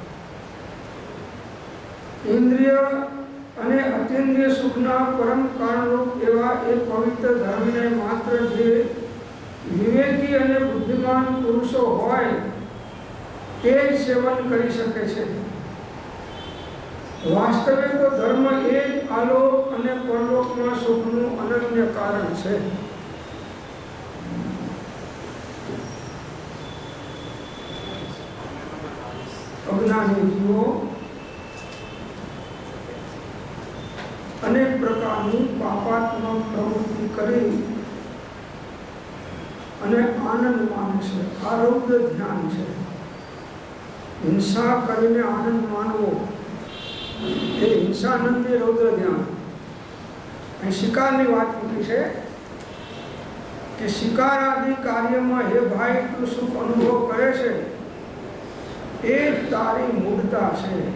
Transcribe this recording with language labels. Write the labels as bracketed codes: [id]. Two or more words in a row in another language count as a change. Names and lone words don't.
[gu] ઇન્દ્રિય અને અતિન્દ્રિય સુખના પરમ કારણરૂપ એવા એ પવિત્ર ધર્મને માત્ર જે વિવેકી અને બુદ્ધિમાન પુરુષો હોય તે જ સેવન કરી શકે છે। વાસ્તવે તો ધર્મ એ જ આલોક અને પરલોકમાં સુખનું અનન્ય કારણ છે। અજ્ઞાની જીવો અનેક પ્રકારની પાપાત્મક પ્રવૃત્તિ કરી અને આનંદ માને છે। આ રૌદ્ર ધ્યાન છે। હિંસા કરીને આનંદ માનવો એ હિંસાનંદી રૌદ્ર ધ્યાન। અહીં શિકારની વાત મૂકી છે કે શિકાર આદિ કાર્યમાં હે ભાઈ તું સુખ અનુભવ કરે છે એ તારી મૂર્તા છે।